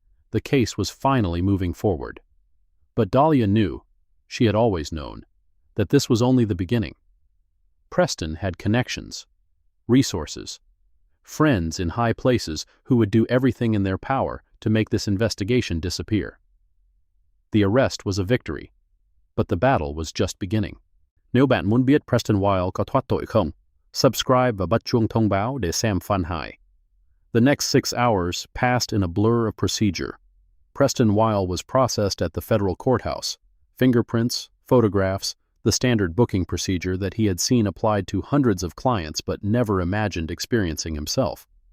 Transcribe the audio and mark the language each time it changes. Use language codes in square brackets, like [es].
[en] The case was finally moving forward. But Dalia knew, she had always known, that this was only the beginning. Preston had connections, resources, friends in high places who would do everything in their power to make this investigation disappear. The arrest was a victory, but the battle was just beginning. [vi] Nếu bạn muốn biết Preston Weil có thoát tội không, subscribe và bật chuông thông báo để xem phần 2. [en] The next 6 hours passed in a blur of procedure. Preston Weil was processed at the federal courthouse. Fingerprints, photographs, the standard booking procedure that he had seen applied to hundreds of clients but never imagined experiencing himself.